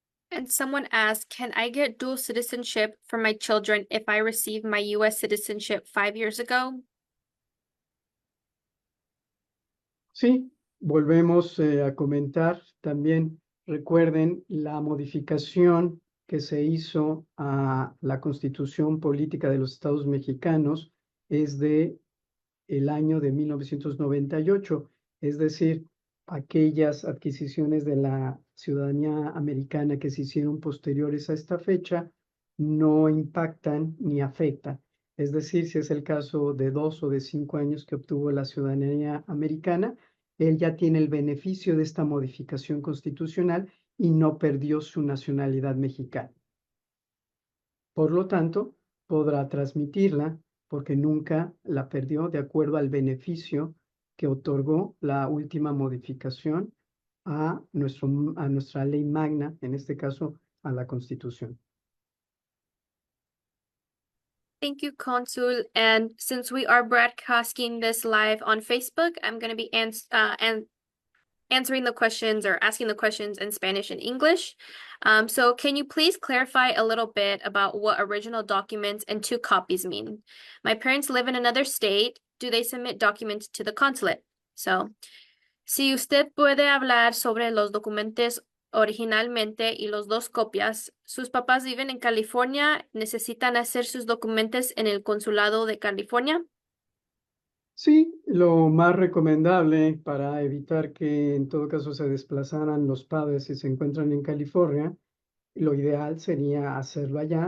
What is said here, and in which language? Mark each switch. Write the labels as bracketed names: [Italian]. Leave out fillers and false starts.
[English] And someone asked, can I get dual citizenship for my children if I received my US citizenship 5 years ago? [Spanish] Sí, volvemos a comentar también, recuerden la modificación que se hizo a la Constitución Política de los Estados Mexicanos es de el año de 1998, es decir, aquellas adquisiciones de la ciudadanía americana que se hicieron posteriores a esta fecha no impactan ni afectan. Es decir, si es el caso de 2 o de 5 años que obtuvo la ciudadanía americana, él ya tiene el beneficio de esta modificación constitucional y no perdió su nacionalidad mexicana. Por lo tanto, podrá transmitirla porque nunca la perdió de acuerdo al beneficio que otorgó la última modificación a nuestra ley magna, en este caso a la Constitución. [English] Thank you, Consul. And since we are broadcasting this live on Facebook, I'm going to be answering the questions or asking the questions in Spanish and English. So can you please clarify a little bit about what original documents and two copies mean? My parents live in another state. Do they submit documents to the consulate? [Spanish] So, si usted puede hablar sobre los documentos originalmente y los dos copias, sus papás viven en California, necesitan hacer sus documentos en el consulado de California. Sí, lo más recomendable para evitar que en todo caso se desplazaran los padres si se encuentran en California, lo ideal sería hacerlo allá.